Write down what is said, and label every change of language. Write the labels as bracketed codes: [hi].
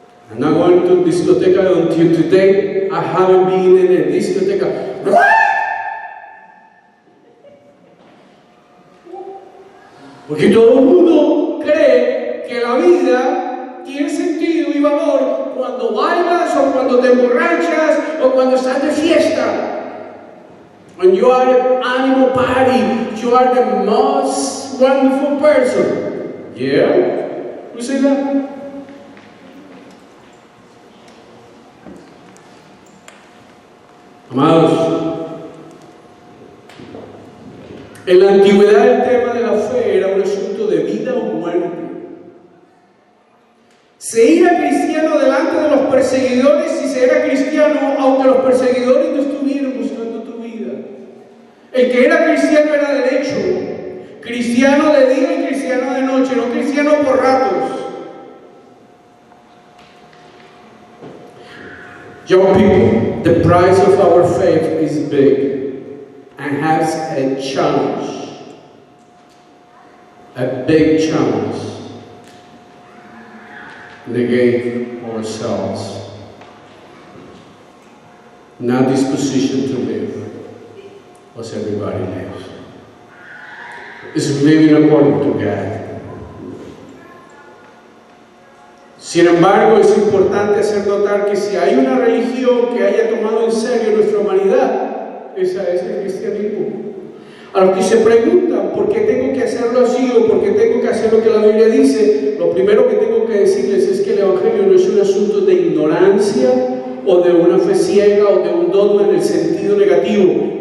[en] I'm not going to discoteca until today. I haven't been in a discoteca. What? [es] Porque todo el mundo cree que la vida tiene sentido y valor cuando bailas o cuando te emborrachas o cuando estás de fiesta. [en] When you are at animal party, you are the most wonderful person. Yeah? You see that? [es] Amados, en la antigüedad el tema de la fe era un asunto de vida o muerte. Se era cristiano delante de los perseguidores y se era cristiano aunque los perseguidores no estuvieran buscando tu vida. El que era cristiano era derecho, cristiano de día y cristiano cristiano de noche, no cristiano por ratos. [en] Young people, the price of our faith is big and has a challenge, a big challenge. Negate ourselves, not disposition to live as everybody lives. It's living according to God. [es] Sin embargo, es importante hacer notar que si hay una religión que haya tomado en serio nuestra humanidad, esa es el cristianismo. A los que se preguntan por qué tengo que hacerlo así o por qué tengo que hacer lo que la Biblia dice, lo primero que tengo que decirles es que el Evangelio no es un asunto de ignorancia o de una fe ciega o de un dogma en el sentido negativo.